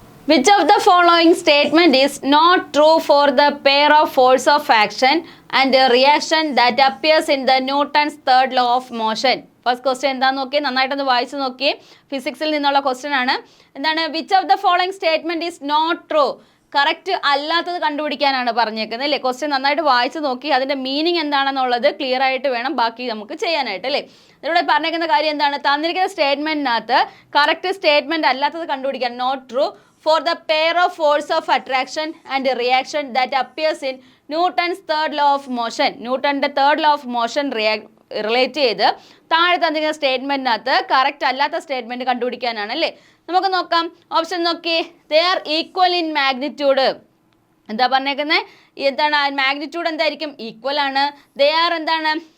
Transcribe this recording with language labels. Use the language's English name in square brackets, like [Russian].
[English] Which of the following statement is not true for the pair of force of action and a reaction that appears in the Newton's third law of motion? [Malayalam] First question എന്താന്ന് നോക്കി, നന്നായിട്ടൊന്ന് വായിച്ചു നോക്കി. ഫിസിക്സിൽ നിന്നുള്ള question ആണ്. എന്താണ്? [English] Which of the following statement is not true? [Malayalam] Correct അല്ലാത്തത് കണ്ടുപിടിക്കാനാണ് പറഞ്ഞേക്കുന്നത് അല്ലേ. ക്വസ്റ്റ്യൻ നന്നായിട്ട് വായിച്ചു നോക്കി അതിൻ്റെ മീനിങ് എന്താണെന്നുള്ളത് ക്ലിയർ ആയിട്ട് വേണം ബാക്കി നമുക്ക് ചെയ്യാനായിട്ട് അല്ലേ. ഇതിലൂടെ പറഞ്ഞേക്കുന്ന കാര്യം എന്താണ്? തന്നിരിക്കുന്ന സ്റ്റേറ്റ്മെന്റിനകത്ത് കറക്റ്റ് സ്റ്റേറ്റ്മെന്റ് അല്ലാത്തത് കണ്ടുപിടിക്കാൻ [English] Not true for the pair of force of attraction and reaction that appears in Newton's third law of motion. [Malayalam] ന്യൂട്ടന്റെ third law of motion relate ചെയ്ത് താഴെ തന്നിരിക്കുന്ന സ്റ്റേറ്റ്മെന്റിനകത്ത് കറക്റ്റ് അല്ലാത്ത സ്റ്റേറ്റ്മെന്റ് കണ്ടുപിടിക്കാനാണ് അല്ലേ. നമുക്ക് നോക്കാം. ഓപ്ഷൻ നോക്കി. [English] They are equal in magnitude. [Malayalam] എന്താ പറഞ്ഞേക്കുന്നത്? എന്താണ് മാഗ്നിറ്റ്യൂഡ്? എന്തായിരിക്കും? ഈക്വൽ ആണ്. [English] they are [Malayalam] എന്താണ്?